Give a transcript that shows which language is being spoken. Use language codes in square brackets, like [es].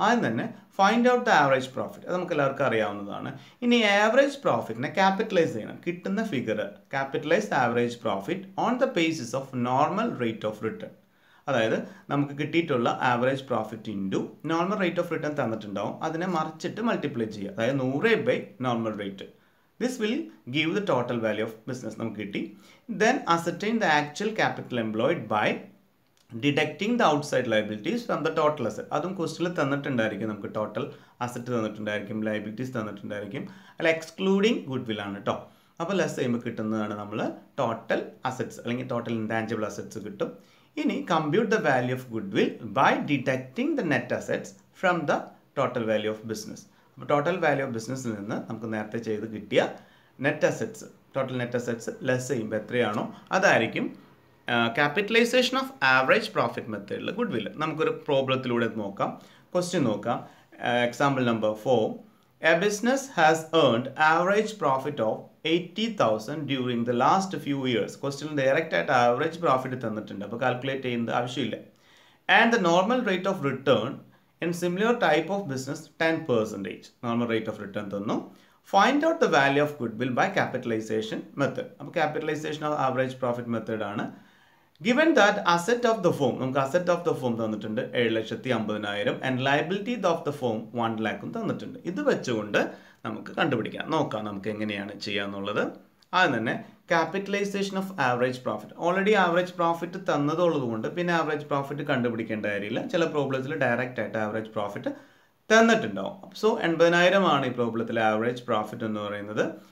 [ml] ആദ്യം തന്നെ [en] Find out the average profit. [ml] അത് നമുക്ക് എല്ലാവർക്കും അറിയാവുന്നതാണ്. ഇനി ആവറേജ് പ്രോഫിറ്റിനെ ക്യാപിറ്റലൈസ് ചെയ്യണം. കിട്ടുന്ന figure [en] Capitalize average profit on the basis of normal rate of return. [ml] അതായത് നമുക്ക് കിട്ടിയിട്ടുള്ള average profit into normal rate of return തന്നിട്ടുണ്ടാവും. അതിനെ മറിച്ചിട്ട് മൾട്ടിപ്ലൈ ചെയ്യുക. അതായത് 100 by normal rate. [en] This will give the total value of business [ml] നമുക്ക് കിട്ടി. [en] Then ascertain the actual capital employed by deducting the outside liabilities from the total asset. [ml] അതും ക്വസ്റ്റ്യനിൽ തന്നിട്ടുണ്ടായിരിക്കും. നമുക്ക് total asset തന്നിട്ടുണ്ടായിരിക്കും, liabilities തന്നിട്ടുണ്ടായിരിക്കും. അല്ല, എക്സ്ക്ലൂഡിങ് ഗുഡ് വിൽ ആണ് കേട്ടോ. അപ്പോൾ less ചെയ്യുമ്പോൾ കിട്ടുന്നതാണ് നമ്മൾ ടോട്ടൽ അസറ്റ്സ് അല്ലെങ്കിൽ ടോട്ടൽ ഇൻടാഞ്ചിബിൾ അസറ്റ്സ് കിട്ടും. [en] ഇനി compute the value of goodwill by deducting the net assets from the total value of business. [ml] അപ്പോൾ ടോട്ടൽ വാല്യൂ ഓഫ് ബിസിനസ്സിൽ നിന്ന് നമുക്ക് നേരത്തെ ചെയ്ത് കിട്ടിയ net assets, total net assets less ചെയ്യുമ്പോൾ എത്രയാണോ അതായിരിക്കും ക്യാപിറ്റലൈസേഷൻ ഓഫ് ആവറേജ് പ്രോഫിറ്റ് മെത്തേഡിൽ ഗുഡ് വിൽ. നമുക്കൊരു പ്രോബ്ലത്തിലൂടെ നോക്കാം. ക്വസ്റ്റ്യൻ നോക്കാം. Example number 4. [en] A business has earned average profit of 80,000 during the last few years. [ml] ക്വസ്റ്റ്യനിൽ ഡയറക്റ്റ് ആയിട്ട് ആവറേജ് പ്രോഫിറ്റ് തന്നിട്ടുണ്ട്. അപ്പോൾ കാൽക്കുലേറ്റ് ചെയ്യുന്നത് ആവശ്യമില്ല. [en] And the normal rate of return in similar type of business 10%. Normal rate of return തന്നു. Find out the value of goodwill by capitalization method. അപ്പോൾ capitalization of average profit method ആണ്. Given that asset of the firm, [ml] നമുക്ക് [en] asset of the firm തന്നിട്ടുണ്ട് 7,50,000 and liability of the firm 1 lakh [ml] തന്നിട്ടുണ്ട്. ഇത് വെച്ചുകൊണ്ട് നമുക്ക് കണ്ടുപിടിക്കാം. നോക്കാം നമുക്ക് എങ്ങനെയാണ് ചെയ്യാന്നുള്ളത്. ആദ്യം തന്നെ capitalisation of average profit. Already average profit തന്നതുള്ളത് കൊണ്ട് പിന്നെ ആവറേജ് പ്രോഫിറ്റ് കണ്ടുപിടിക്കേണ്ട കാര്യമില്ല. ചില പ്രോബ്ലത്തിൽ ഡയറക്റ്റ് ആയിട്ട് ആവറേജ് പ്രോഫിറ്റ് തന്നിട്ടുണ്ടാവും. സോ 80,000 ആണ് ഈ പ്രോബ്ലത്തിലെ ആവറേജ് പ്രോഫിറ്റ് എന്ന് പറയുന്നത്.